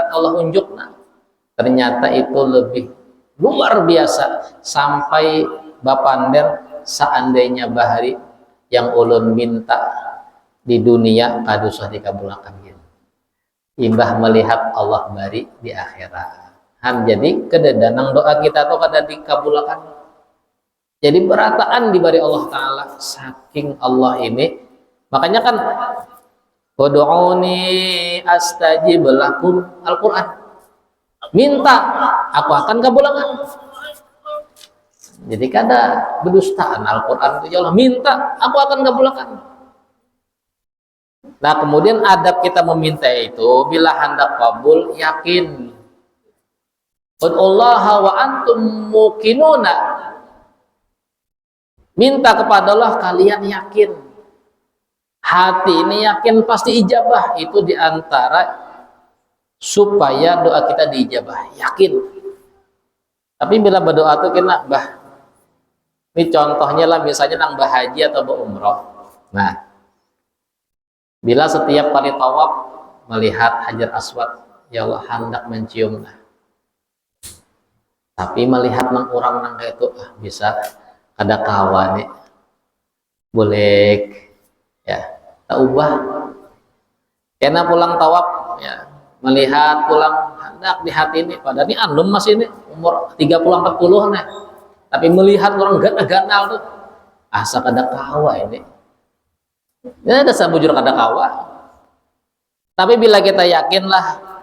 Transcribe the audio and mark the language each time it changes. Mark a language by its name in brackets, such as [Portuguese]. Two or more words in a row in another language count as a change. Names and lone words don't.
[Banjar] Allah unjuk ternyata itu lebih luar biasa, sampai bapander seandainya bahari yang ulun minta di dunia kada usah dikabulkan gitu. Imbah melihat Allah bari di akhirat. Jadi kededanang doa kita tuh kada dikabulkan. Jadi berataan dibari Allah Ta'ala saking Allah ini. Makanya kan [Arabic] ادعوني أستجب لكم, [Banjar] Al-Quran. Minta, aku akan kabulkan. Jadi kada berdustaan Al-Quran itu ya Allah, minta, aku akan kabulkan. Nah kemudian adab kita meminta itu bila hendak kabul yakin. [Arabic] ادعوا الله وأنتم موقنون. [Banjar] Minta kepada Allah kalian yakin. Hati ini yakin pasti ijabah. Itu diantara supaya doa kita diijabah, yakin. Tapi bila berdoa itu kena ini contohnya lah, misalnya nang haji atau berumroh. Nah, bila setiap kali tawaf melihat Hajar Aswad, ya Allah hendak mencium. Tapi melihat nang orang nang kayak itu bisa ada kawan nih boleh ya tak ubah karena pulang tawaf ya melihat pulang hendak di hati ini pada ini andun masih ini umur 30-40 nih tapi melihat orang gak kenal tuh asa kada kawa ini ya ada sabujur kada kawa tapi bila kita yakinlah